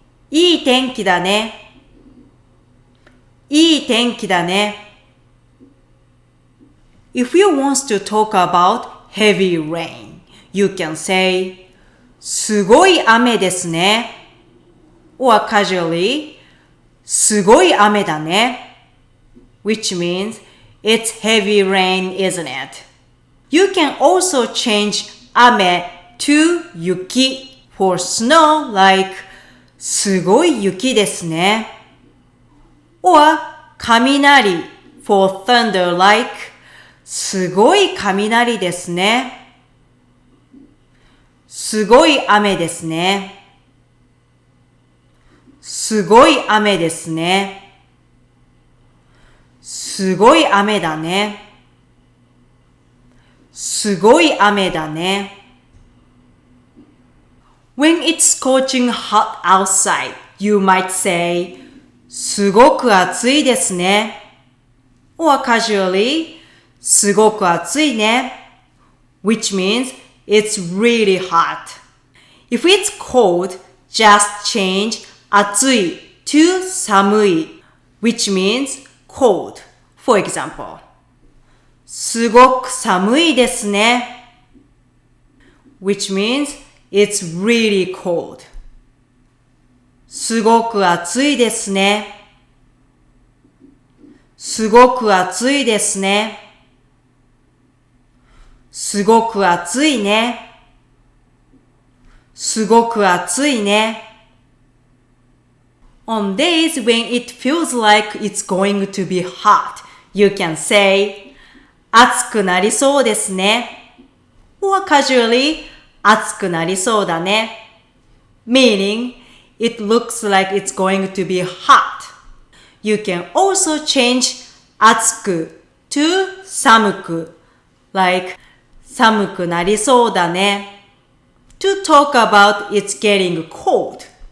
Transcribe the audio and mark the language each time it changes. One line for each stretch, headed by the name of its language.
Japanese: いい天気だね。いい天気だね。
English: If you want to talk about heavy rain, you can say
Japanese: すごい雨ですね。
English: or casually
Japanese: すごい雨だね。
English: which means it's heavy rain, isn't it? You can also change 雨 to 雪 for snow like
Japanese: すごい雪ですね。
English: or 雷 for thunder like
Japanese: すごい雷ですね。すごい雨ですね。すごい雨ですね。すごい雨だね。すごい雨だね。
English: When it's scorching hot outside, you might say,
Japanese: すごく暑いですね。
English: or casually,
Japanese: すごく暑いね。
English: which means it's really hot. If it's cold, just change 暑い to 寒い which means cold. For example,
Japanese: すごく寒いですね
English: which means it's really cold.
Japanese: すごく暑いですね。すごく暑いですね。すごく暑いね。すごく暑いね。
English: On days when it feels like it's going to be hot, you can say
Japanese: 暑くなりそうですね。
English: or casually
Japanese: 暑くなりそうだね。
English: meaning it looks like it's going to be hot. You can also change 暑く to 寒く like
Japanese: 寒くなりそうだね
English: to talk about it's getting cold.